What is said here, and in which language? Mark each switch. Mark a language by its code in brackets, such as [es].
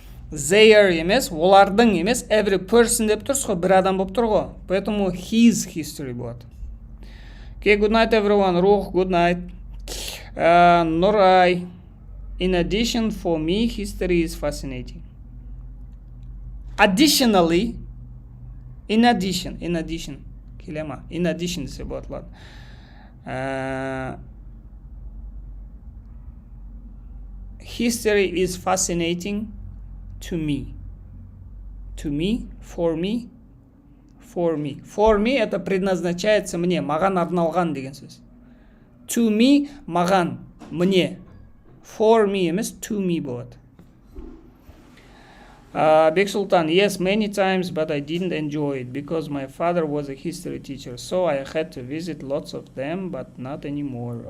[kk] Their емес, олардың емес, every person деп тұрсыз ғой, бір адам болып тұр ғой. [en] Поэтому his history болады. Okay, good night everyone. Рух, good night. [kk] Нұрай. [en] In addition, for me, history is fascinating. Additionally, in addition, келема, in addition десе болады, ладно. History is fascinating to me. To me, for me. For me [ru] это предназначается мне, [kk] маған арналған деген сөз. [en] To me, маған, мне. For me емес, to me болады. Бек Султан, yes, many times, but I didn't enjoy it because my father was a history teacher, so I had to visit lots of them, but not anymore.